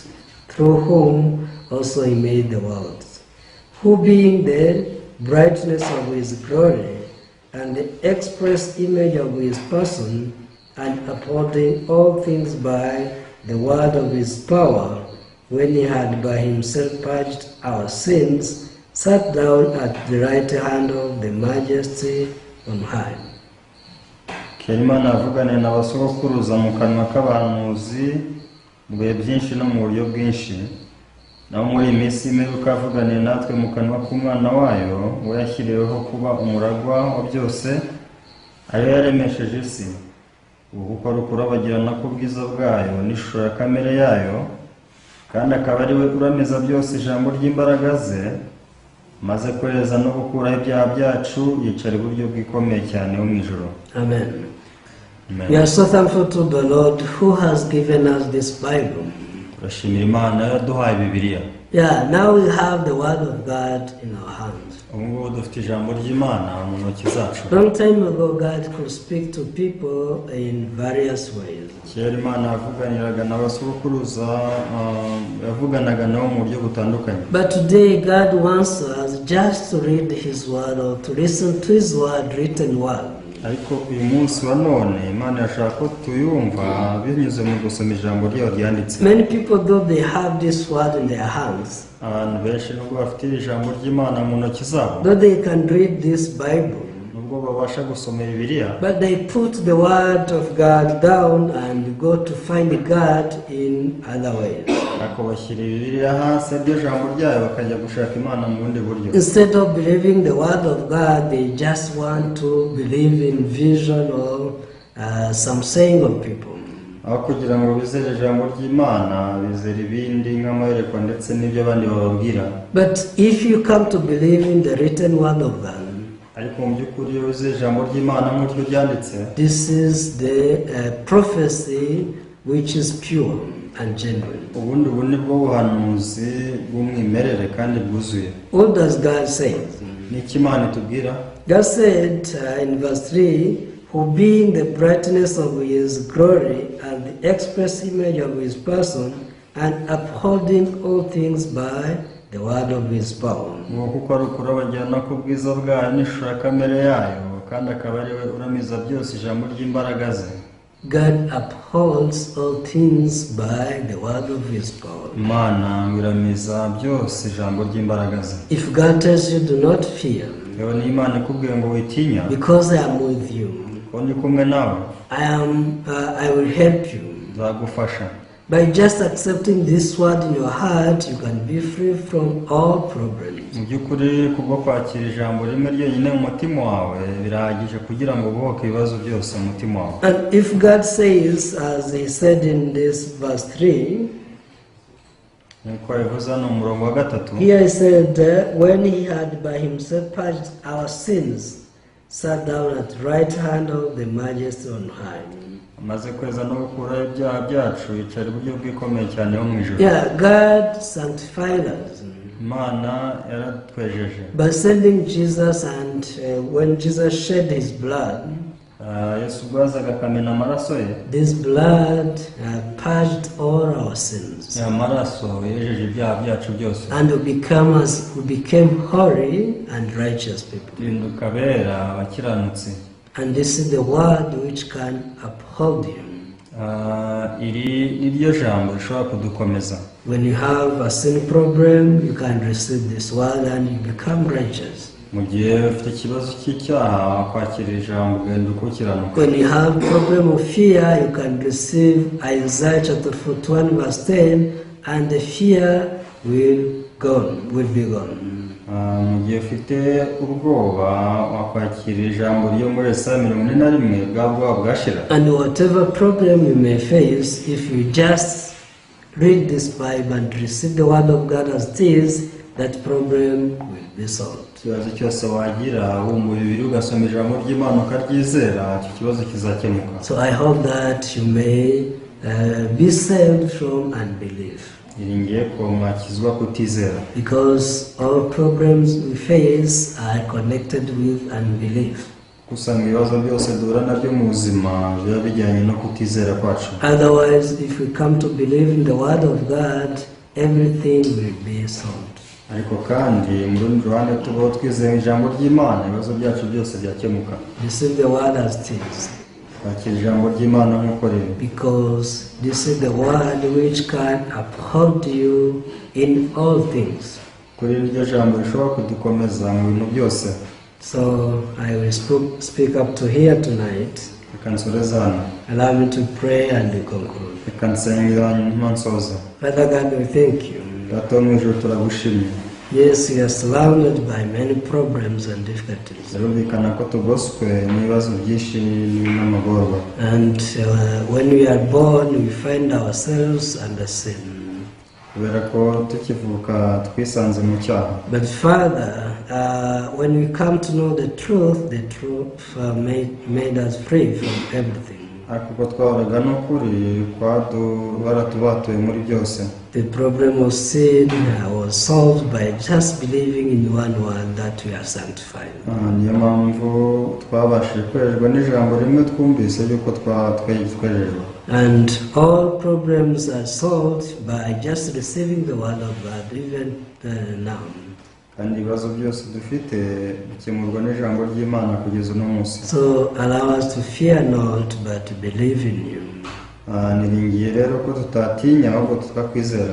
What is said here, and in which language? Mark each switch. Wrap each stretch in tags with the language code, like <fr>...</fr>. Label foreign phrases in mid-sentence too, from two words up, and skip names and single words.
<en>through whom also he made the world, who being the brightness of his glory and the express image of his person, and upholding all things by the word of his power, when he had by himself purged our sins, sat down at the right hand of the Majesty on high.</en> <rw>Imana yavuganye n'abasogokuruza mu kanwa k'abahanuzi mu bihe byinshi no mu buryo bwinshi, naho muri iyi minsi imperuka yavuganiye natwe mu kanwa k'umwana wayo, we yashyiriweho kuba umuragwa wa byose, ariyo yaremesheje isi. Ubu kuko ari ukurabagirana k'ubwiza bwayo n'ishusho ya kamere yayo, kandi akaba ari we uramiza byose ijambo ry'imbaraga ze, maze kwereza no gukuraho ibyaha byacu, yicara iburyo bw'ikomeye cyane ho mu ijuru. Amen. Amen.</rw> <en>We are so thankful to the Lord who has given us this Bible.</en> <rw>Turashimira Imana yaduhaye Bibiliya.</rw> <en>Yeah, now we have the word of God in our hands.</en> <rw>Ubu ngubu dufite ijambo ry'Imana mu ntoki zacu.</rw> <en>Long time ago, God could speak to people in various ways.</en> <rw>Kera Imana yavuganiraga n'abasogokuruza, yavuganaga nabo mu buryo butandukanye.</rw> <en>But today, God wants us just to read His word or to listen to His word, written word.</en> <rw>ariko uyu munsi wa none Imana yashaka ko tuyumva binyuze mu gusoma ijambo ryayo ryanditse.</rw> <en>Many people, though they have this word in their hands,</en> <rw>Abantu benshi nubwo bafite ijambo ry'Imana mu ntoki zabo,</rw> <en>though they can read this Bible,</en> <rw>nubwo babasha gusoma Bibiliya,</rw> <en>but they put the word of God down and go to find God in other ways.</en> <rw>ariko bashyira Bibiliya hasi iryo jambo ryayo bakajya gushaka Imana mu bundi buryo.</rw> <en>Instead of believing the word of God, they just want to believe in vision or some saying of people.</en> <rw>Aho kugira ngo bizere ijambo ry'Imana, bizera ibindi nk'amayerekwa ndetse n'ibyo abandi bababwira.</rw> <en>But if you come to believe in the written word of God,</en> <rw>ariko mu by'ukuri iyo bizera ijambo ry'Imana nk'uko ryanditse,</rw> <en>this is the prophecy which is pure and genuine.</en> <rw>ubundi ubu ni bwo buhanuzi bw'umwimerere kandi bwuzuye.</rw> <en>What does God say?</en> <rw>Ni iki Imana itubwira?</rw> <en>God said in verse 3, who being the brightness of his glory and the express image of his person, and upholding all things by the word of his power.</en> <rw>ngo kuko ari ukurabagirana k'ubwiza bwayo n'ishusho ya kamere yayo, kandi akaba ari we uramiza byose ijambo ry'imbaraga ze.</rw> <en>God upholds all things by the word of his power.</en> <rw>Imana iramiza byose ijambo ry'imbaraga ze.</rw> <en>If God tells you do not fear,</en> <rw>Yewe ni Imana ikubwiye ngo witinya,</rw> <en>because I am with you,</en> <rw>ko ndi kumwe nawe,</rw> <en>I will help you.</en> <rw>nzagufasha.</rw> <en>By just accepting this word in your heart, you can be free from all problems.</en> <rw>Mu by'ukuri kubwo kwakira ijambo rimwe ryonyine mu mutima wawe birahagije kugira ngo ubohoke ibibazo byose mu mutima wawe.</rw> <en>And if God says, as he said in this verse 3,</en> <rw>nk'uko yabivuze hano mu murongo wa 3,</rw> <en>here he said, when he had by himself purged our sins, sat down at right hand of the majesty on high.</en> <rw>amaze kweza no gukuraho ibyaha byacu yicara iburyo bw'ikomeye cyane ho mu ijuru.</rw> <en>Yeah, God sanctified us</en> <rw>Imana yaratwejeje</rw> <en>by sending Jesus, and when Jesus shed his blood,</en> <rw>Yesu ubwo yazaga akamena amaraso ye,</rw> <en>this blood purged all our sins,</en> <rw>aya maraso yejeje ibyaha byacu byose,</rw> <en>and we became holy and righteous people.</en> <rw>duhinduka bera abakiranutsi.</rw> <en>And this is the word which can uphold you.</en> <rw>Iri ni ryo jambo rishobora kudukomeza.</rw> <en>When you have a sin problem, you can receive this word and you become righteous.</en> <rw>Mu gihe ufite ikibazo cy'icyaha wakwakira ijambo ugahinduka ukiranuka.</rw> <en>When you have problem of fear, you can receive Isaiah chapter 41 verse 10, and the fear will be gone.</en> <rw>Mu gihe ufite ubwoba wakwakira ijambo ryo muri Yesaya 41 bwa bwoba bwashira.</rw> <en>And whatever problem you may face, if you just read this Bible and receive the word of God as it is, that problem will be solved.</en> <rw>Ikibazo cyose wagira wumva bibiri ugasoma ijambo ry'Imana ukaryizera, icyo kibazo kizakemuka.</rw> <en>So I hope that you may be saved from unbelief.</en> <rw>Iringiye ko mwakizwa kutizera.</rw> <en>Because all problems we face are connected with unbelief.</en> <rw>Kusanga ibibazo byose duhura nabyo mu buzima biba bijyanye no kutizera kwacu.</rw> <en>Otherwise, if we come to believe in the word of God, everything will be solved.</en> <rw>Ariko kandi mu rundi ruhande tubaho twizeye ijambo ry'Imana, ibibazo byacu byose byakemuka.</rw> <en>Receive the word as it is.</en> <rw>Kwakira ijambo ry'Imana nk'uko riri.</rw> <en>Because this is the word which can uphold you in all things.</en> <rw>Kuri iryo jambo rishobora kudukomeza mu bintu byose.</rw> <en>So I will speak up to here tonight.</en> <rw>Reka nsoreze hano.</rw> <en>Allow me to pray and to conclude.</en> <rw>Reka nsengera nyuma nsoza.</rw> <en>Father God, we thank you.</en> <rw>Data wo mu ijuru turagushimye.</rw> <en>Yes, we are surrounded by many problems and difficulties.</en> <rw>Birumvikana ko tugoswe n'ibibazo byinshi n'amagorwa.</rw> <en>And when we are born, we find ourselves under sin.</en> <rw>Kubera ko tukivuka twisanze mu cyaha.</rw> <en>But Father, when we come to know the truth made us free from everything.</en> <rw>Ariko ko twahoraga n'ukuri baratubatuye muri byose.</rw> <en>The problem of sin was solved by just believing in one word, that we are sanctified.</en> <rw>Niyo mpamvu twabashije kwerejwe n'ijambo rimwe twumvise yuko twejejwe.</rw> <en>And all problems are solved by just receiving the word of God, even now.</en> <rw>kandi ibibazo byose dufite bikemurwa n'ijambo ry'Imana kugeza uno munsi.</rw> <en>So allow us to fear not, but to believe in you.</en> <rw>Niringiye rero ko tutatinya ahubwo tukakwizera,</rw>